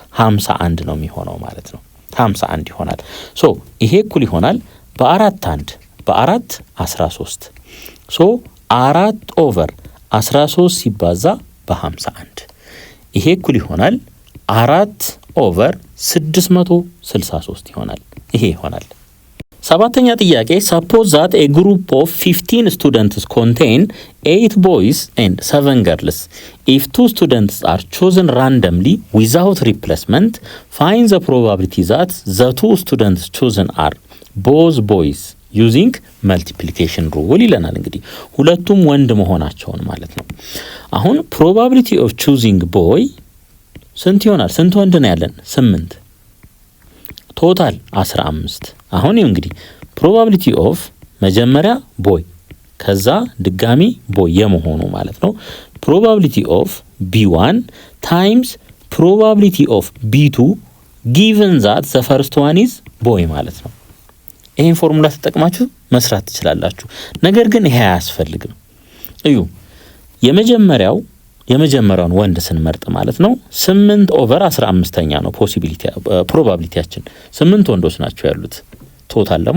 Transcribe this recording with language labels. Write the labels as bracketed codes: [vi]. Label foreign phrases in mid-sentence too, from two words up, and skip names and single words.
[am] 51 ነው የሚሆነው ማለት ነው። 51 ይሆናል። ሶ ይሄ እኩል ይሆናል በ4 13 ሶ 4/13 ሲባዛ በ51 ይሄ እኩል ይሆናል 4/663 ይሆናል። ይሄ ይሆናል። ሰባተኛ ጥያቄ [en] suppose that a group of 15 students contain 8 boys and 7 girls. If 2 students are chosen randomly without replacement, find the probability that the 2 students chosen are both boys using multiplication rule [am] ይለናል። እንግዲህ ሁለቱም ወንድ መሆናቸውን ማለት ነው። አሁን [en] probability of choosing boy [am] ስንት ይሆናል? ስንት ወንድ ነው ያለን? 8 ቶታል 15። አሁን ይሄ እንግዲህ [en] probability of [am] መጀመሪያ ቦይ ከዛ ድጋሚ ቦይ የመሆኑ ማለት ነው። [en] probability of b1 times probability of b2 given that the first one is boy [am] ማለት ነው። ይሄን ፎርሙላ ተጠቅማችሁ መስራት ትችላላችሁ። ነገር ግን ይሄ አያስፈልግም። እዩ የመጀመሪያውን ወንድ ስንመርጥ ማለት ነው 8/15ኛ ነው ፕሮባቢሊቲያችን 8 ወንዶች ናቸው ያሉት ቶታል ደግሞ